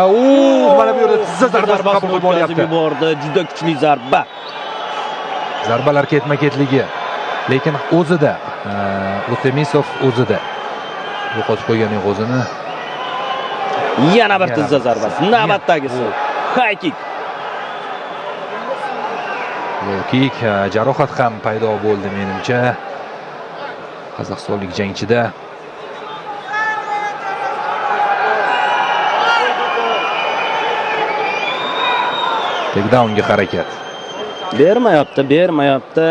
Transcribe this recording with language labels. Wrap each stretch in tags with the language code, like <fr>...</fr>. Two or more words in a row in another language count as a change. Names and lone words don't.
<uz>Mana bu yerda tizza zarbasi qabul qilib olyapti. Yubordi, juda kuchli zarba. Zarbalar ketma-ketligi. Lekin o'zida, Utemisov o'zida yo'qotib qo'ygan o'zini. Yana bir tizza zarbasi. Navbatdagisi.</uz> <en>High kick. Kick,</en> <uz>jarohat ham paydo bo'ldi menimcha. Qozog'istonlik jangchida. Takedownga harakat. Bermayapti.</uz>